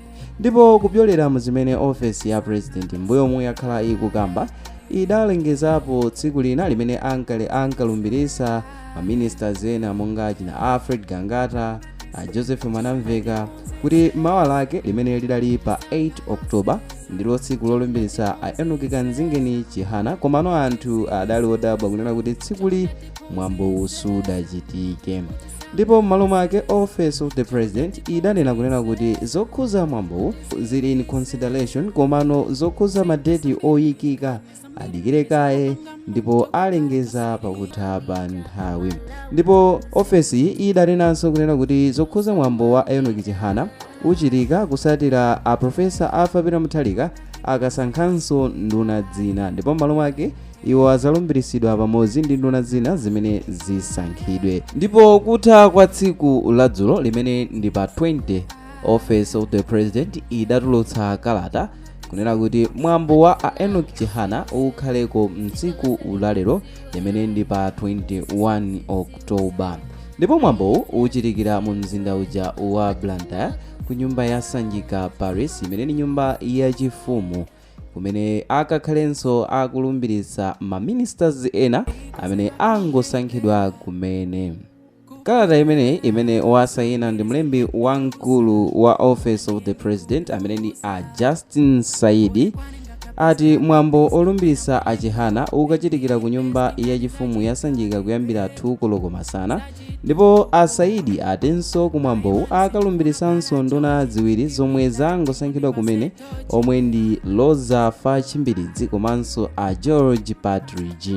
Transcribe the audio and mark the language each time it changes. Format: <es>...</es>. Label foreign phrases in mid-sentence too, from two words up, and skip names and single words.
<ny>Ndipo kupyolera mu zimene ofesi ya president mbuyomu yakhala ikukamba, idalengezapo tsiku lina limene ankalumbirisa maministers ena monga china Alfred Gangata, Joseph Mwanamveka, kuti mawa lake limene lidali pa 8 October ndilo tsiku lolumbirisa a Enoch Kanzingeni Chihana. Komano anthu adali odabwa kunena kuti tsikuli mwambo sudachitike. Ndipo m'malo mwake</ny> <en>office of the president</en> <ny>idanena kunena kuti zokhuza mwambo zili</ny> <en>in consideration,</en> <ny>komano zokhuza madeti oyikika adikire kaye ndipo alengeza pakutha pa nthawi. Ndipo ofesi idanenanso kunena kuti zokhuza mwambo wa Enoch Chihana uchitika kusatira a Profesa Arthur Peter Mutharika akasankhanso nduna zina, ndipo m'malo mwake iwo azalumbirisidwa pamodzi ndi nduna zina zimene zisankhidwe. Ndipo kutha kwa tsiku ladzulo limene ndi pa 20,</ny> <en>office of the president</en> <ny>idatulutsa kalata kunena kuti mwambo wa a Enoch Chihana ukhaleko mtsiku lalero limene ndi pa 21 October. Ndipo mwambo uchitikira mu mzinda uja wa Blantyre ku nyumba ya Sanjika Paris, imene ni nyumba yachifumu, kumene akakhalenso akulumbirisa maministers ena amene angosankhidwa kumene. Kalata imene wasayina ndi mlembi wamkulu wa</ny> <en>office of the president</en> <ny>amene ndi a Justin Saidi, ati mwambo olumbirisa a Chihana ukachitikira ku nyumba yachifumu ya Sanjika kuyambira 2 koloko masana. Ndipo a Saidi atenso kumwambowu akalumbirisanso nduna ziwiri zomwe zangosankhidwa kumene, omwe ndi Loza Fachimbiridzi komanso a George Patridge.</ny>